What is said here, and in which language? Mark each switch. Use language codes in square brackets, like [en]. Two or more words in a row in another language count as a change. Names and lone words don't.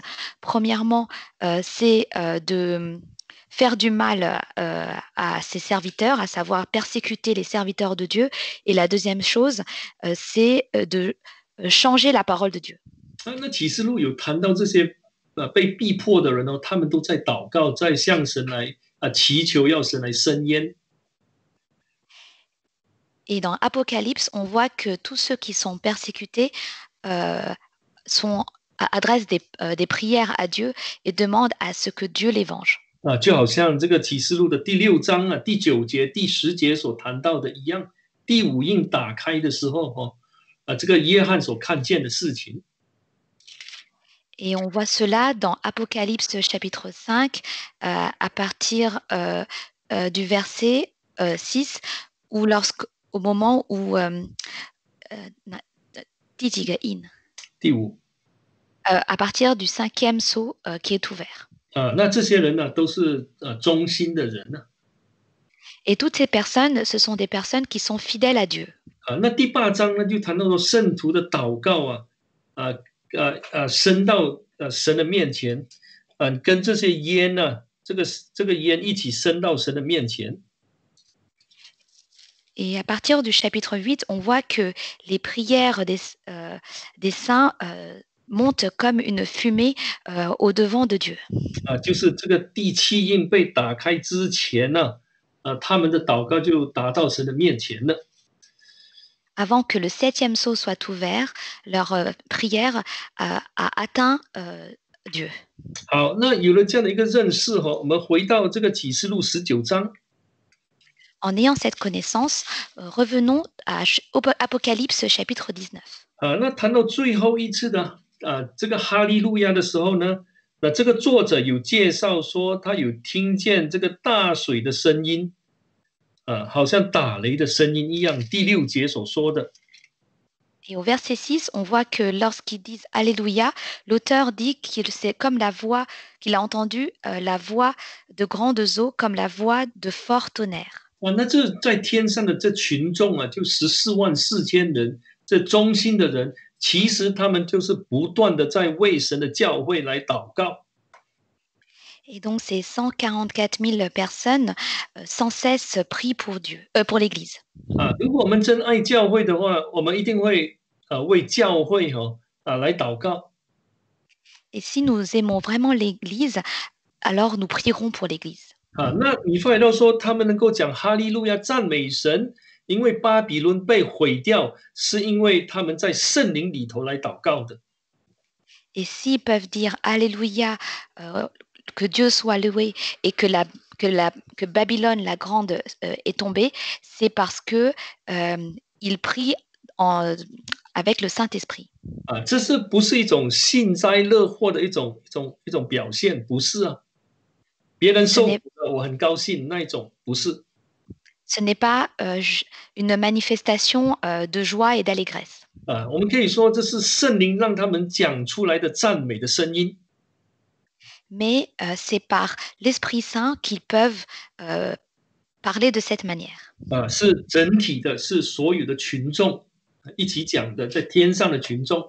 [fr] Premièrement, c'est de faire du mal à ses serviteurs, à savoir persécuter les serviteurs de Dieu. Et la deuxième chose, c'est de changer la parole de Dieu. [zh] 那启示录有谈到这些被逼迫的人哦，他们都在祷告，在向神来祈求，要神来伸冤。 [fr] Et dans Apocalypse, on voit que tous ceux qui sont persécutés adressent des prières à Dieu et demandent à ce que Dieu les venge. [zh] 就好像这个启示录的第6章第9节、第10节所谈到的一样，第5印打开的时候这个约翰所看见的事情。 [fr] Et on voit cela dans Apocalypse chapitre 5 à partir du verset 6 où au moment où [zh] 第几个印？第5。 [fr] à partir du 5e sceau qui est ouvert. [zh] 那这些人呢，都是忠心的人呢。 [fr] Et toutes ces personnes, ce sont des personnes qui sont fidèles à Dieu. [zh] 那第8章呢，就谈到说圣徒的祷告升到神的面前，跟这些烟呢，这个烟一起升到神的面前。 [fr] Et à partir du chapitre 8, on voit que les prières des saints montent comme une fumée au devant de Dieu. [zh] 就是这个第7印被打开之前呢，他们的祷告就达到神的面前了。 [fr] Avant que le 7e sceau soit ouvert, leur prière a atteint Dieu. [zh] 好，那有了这样的一个认识我们回到这个启示录19章。 [fr] En ayant cette connaissance, revenons à Apocalypse chapitre 19. [zh] 那谈到最后一次的这个哈利路亚的时候呢，那这个作者有介绍说，他有听见这个大水的声音好像打雷的声音一样。第6节所说的。 [fr] Et au verset 6, on voit que lorsqu'ils disent Alléluia, l'auteur dit qu'il c'est comme la voix qu'il a entendu, la voix de grandes eaux, comme la voix de fort tonnerre. [zh] 那这在天上的这群众啊，就144000人，这忠心的人，其实他们就是不断的在为神的教会来祷告。 [fr] Et donc ces 144 000 personnes sans cesse prient pour Dieu, pour l'Église. [zh] 如果我们真爱教会的话，我们一定会为教会来祷告。 [fr] Et si nous aimons vraiment l'Église, alors nous prierons pour l'Église. [zh] 那以弗所书说他们能够讲哈利路亚赞美神，因为巴比伦被毁掉，是因为他们在圣灵里头来祷告的。 [fr] Et s'ils peuvent dire Alléluia, que Dieu soit loué et que Babylone la grande est tombée, c'est parce que ils prient avec le Saint-Esprit. [zh] 这是不是一种幸灾乐祸的一种表现？不是啊，别人受苦了，我很高兴那一种，不是。 [fr] Ce n'est pas une manifestation de joie et d'allégresse. [zh] 我们可以说这是圣灵让他们讲出来的赞美的声音。 [fr] Mais c'est par l'Esprit Saint qu'ils peuvent parler de cette manière. [zh] 是整体的，是所有的群众一起讲的，在天上的群众。